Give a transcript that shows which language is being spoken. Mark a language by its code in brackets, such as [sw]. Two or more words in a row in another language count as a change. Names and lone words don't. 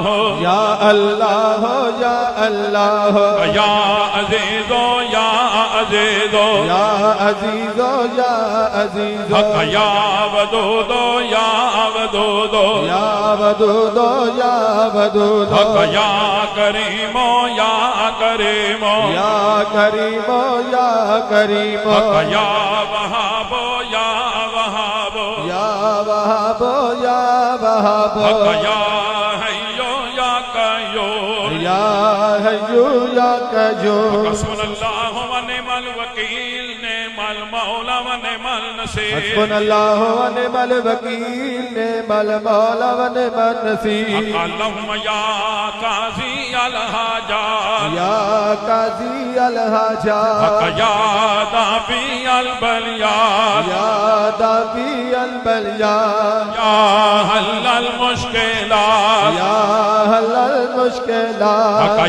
[ar] یا اللہ یا اللہ یا عزیز یا عزیز یا عزیز یا عزیز یا ودود یا ودود یا ودود یا ودود یا کریم یا کریم یا کریم یا کریم یا وہاب یا وہاب یا وہاب یا وہاب یا حیو یا قیوم یا حیو یا قیوم حسبنا اللہ و نعم الوکیل نعم المولا و نعم النصیر حسبنا اللہ و نعم الوکیل نعم المولا و نعم النصیر اللہم یا قاضی الحاجات یا قاضی الحاجات یا دافی البلیات یا دافی البلیات یا حل المشکلات یا حل المشکلات